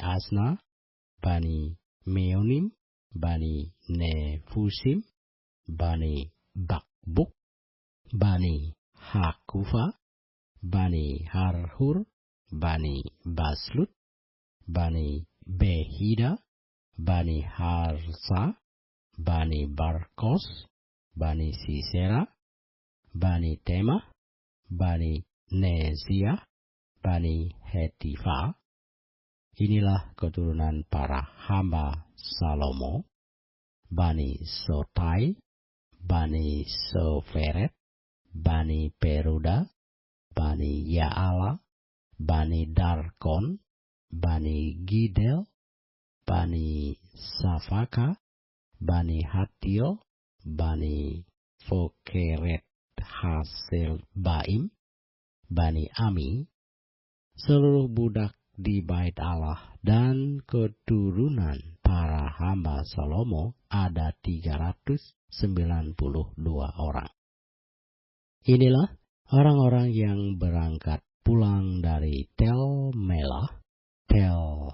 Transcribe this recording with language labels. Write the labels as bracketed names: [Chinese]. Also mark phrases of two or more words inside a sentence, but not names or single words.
[Indonesian] Asna, Bani Meonim, Bani Nefusim, Bani Bakbuk, Bani Hakufa, Bani Harhur, Bani Baslut, Bani Behida, Bani Harsa, Bani Barkos, Bani Sisera, Bani Temah, Bani Neziah, Bani Hetifa. Inilah keturunan para hamba Salomo, Bani Sotai, Bani Soferet, Bani Peruda, Bani Yaala, Bani Darkon, Bani Gidel, Bani Safaka, Bani Hatio, Bani Fokeret Hasel Baim, Bani Ami, seluruh budak di bait Allah dan keturunan para hamba Salomo ada 392 orang. Inilah orang-orang yang berangkat pulang dari Tel Melah, Tel